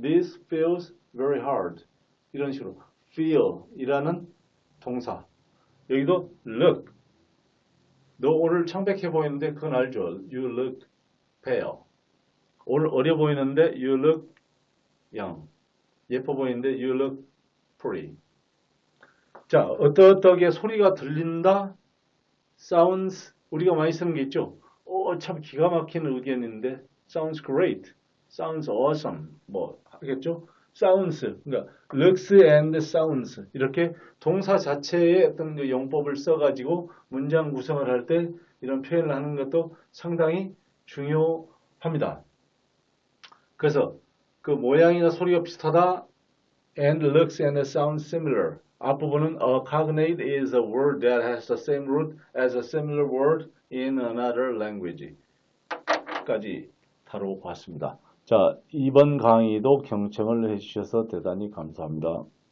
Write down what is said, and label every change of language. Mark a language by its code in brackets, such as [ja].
[en] This feels very hard. [ko] 이런 식으로 feel 이라는 동사. 여기도 look. 너 오늘 창백해 보이는데 그건 알죠? [en] You look pale. [ko] 오늘 어려 보이는데 [en] you look young. [ko] 예뻐 보이는데 [en] you look pretty. [ko] 자, 어떻게 소리가 들린다? sounds 우리가 많이 쓰는 게 있죠? 참 기가 막힌 의견인데 [en] sounds great, sounds awesome [ko] 뭐 하겠죠? sounds 그러니까 looks and sounds 이렇게 동사 자체의 어떤 그 용법을 써가지고 문장 구성을 할 때 이런 표현을 하는 것도 상당히 중요합니다. 그래서 그 모양이나 소리가 비슷하다 [en] and looks and sounds similar. [ko] 앞부분은 [en] a cognate is a word that has the same root as a similar word in another language. [ko] 까지 다뤄봤습니다. 자, 이번 강의도 경청을 해주셔서 대단히 감사합니다.